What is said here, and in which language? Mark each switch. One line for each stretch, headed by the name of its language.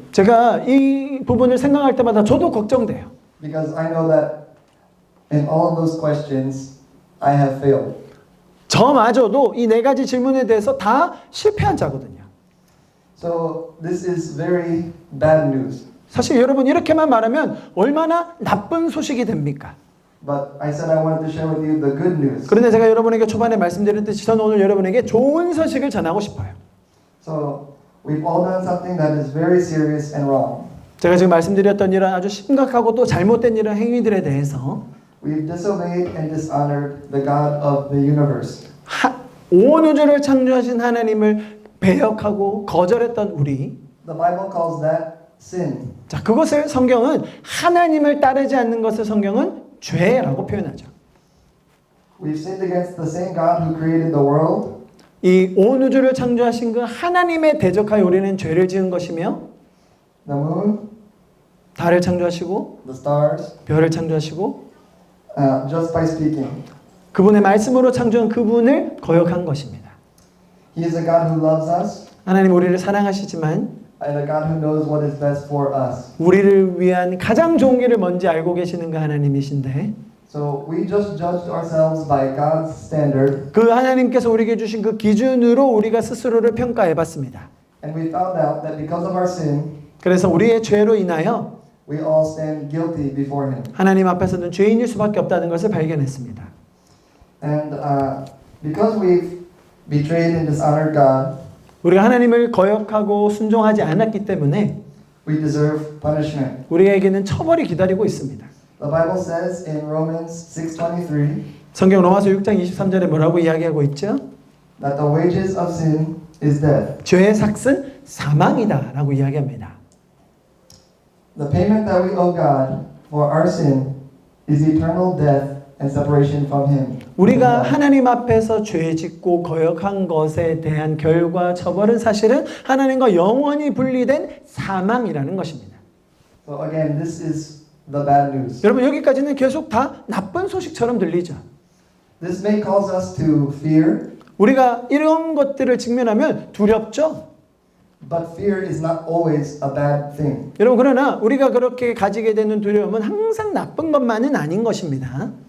Korean: 제가 이 부분을 생각할 때마다 저도 걱정돼요.
English: because I know that in all of those questions, I have failed.
Korean: 저마저도 이 4가지 질문에 대해서 다 실패한 자거든요.
English: So this is very bad news.
Korean: 사실 여러분 이렇게만 말하면 얼마나 나쁜 소식이 됩니까?
English: But I said I wanted to share with you the good news.
Korean: 그런데 제가 여러분에게 초반에 말씀드렸듯이 저는 오늘 여러분에게 좋은 소식을 전하고 싶어요.
English: So we've all done something that is very serious and wrong.
Korean: 제가 지금 말씀드렸던 이런 아주 심각하고 또 잘못된 이런 행위들에 대해서
English: we've disobeyed and dishonored the God of the universe.
Korean: 온 우주를 창조하신 하나님을 배역하고 거절했던 우리.
English: The Bible calls that sin.
Korean: 자, 그것을 성경은 하나님을 따르지 않는 것을 성경은 죄라고 표현하죠.
English: We've sinned against the same God who created the world.
Korean: 이 온 우주를 창조하신 그 하나님에 대적하여 우리는 죄를 지은 것이며
English: The moon,
Korean: 달을 창조하시고
English: the stars,
Korean: 별을 창조하시고
English: just by speaking.
Korean: 그분의 말씀으로 창조한 그분을 거역한 것입니다.
English: He is a God who loves us
Korean: 하나님 우리를 사랑하시지만
English: and a God who knows what is best for us.
Korean: 우리를 위한 가장 좋은 길을 먼저 알고 계시는 그 하나님이신데
English: So we just judged ourselves by God's standard,
Korean: 그 하나님께서 우리에게 주신 그 기준으로 우리가 스스로를 평가해 봤습니다.
English: and we found out that because of our sin,
Korean: 그래서 우리의 죄로 인하여
English: we all stand guilty before Him.
Korean: 하나님 앞에서는 죄인일 수밖에 없다는 것을 발견했습니다.
English: And because we've betrayed and dishonored God,
Korean: 우리가 하나님을 거역하고 순종하지 않았기 때문에
English: we deserve punishment.
Korean: 우리에게는 처벌이 기다리고 있습니다.
English: The Bible says in Romans 6:23
Korean: 성경 로마서 6장 23절에 뭐라고 이야기하고 있죠?
English: that the wages of sin is death.
Korean: 죄의 삭은 사망이다라고 이야기합니다.
English: The payment that we owe God for our sin is eternal death and separation from Him.
Korean: 우리가 하나님 앞에서 죄 짓고 거역한 것에 대한 결과 처벌은 사실은 하나님과 영원히 분리된 사망이라는 것입니다.
English: So again, this is the bad news.
Korean: 여러분 여기까지는 계속 다 나쁜 소식처럼 들리죠.
English: This may cause us to fear,
Korean: 우리가 이런 것들을 직면하면 두렵죠.
English: but fear is not always a bad thing.
Korean: 여러분 그러나 우리가 그렇게 가지게 되는 두려움은 항상 나쁜 것만은 아닌 것입니다.